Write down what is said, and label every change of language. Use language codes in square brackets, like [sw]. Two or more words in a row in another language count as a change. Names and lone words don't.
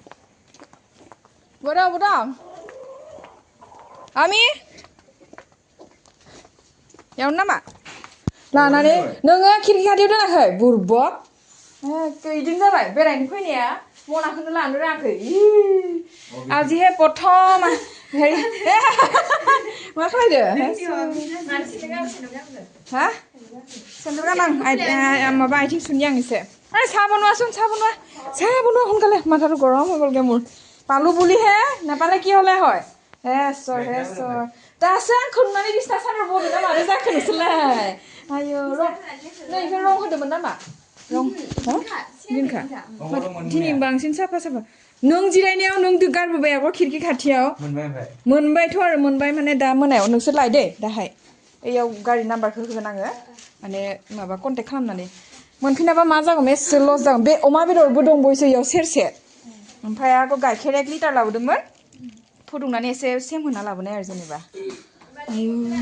[brx] बोराव आमि यावनो नामा लानानै नोङो खिरखि खाथियाव दोनाखै बुरबक इदिनो जाबाय बेरायनो फैनाया मनाखौनो लानो रोङाखै आजिहे प्रथम मा खालायदो हा सेन्देल गानां माबा आथिं सुनि आं एसे [as] চাহ বনোৱাচোন চাহ বনোৱা সোনকালে মাথাটো গৰম হৈ গ'লগে মোৰ পালো বুলিহে নাপালে কি হ'লে হয় হে চৰ [brx] दासो आंखौ नुनानै बिसिना सानाव बनो ना मानो जाखो नोंसोरलाय आयौ नै इखौ रं होदोंमोन नामा रं दिनखा दिनै बांसिन साफा नों जिरायनायाव नों गारबोबाय आगो खिरखि खाथियाव मोनबायथ' आरो मोनबाय माने दा मोनायाव नोंसोर लाय दे दाहाय एयाव गारि नाम्बारखौ होगोन आङो माने माबा कन्टेक्ट खालामनानै मोनफिनाबा मा जागोन एसे लस जागोन बे अमा बेदरबो दंबावसो इयाव सेरसे ओमफ्राय आगो गाइखेर 1 लिटार लाबोदोंमोन फुदुंनानै एसे सेम होना लाबोनाय आरो जेनेबा आयु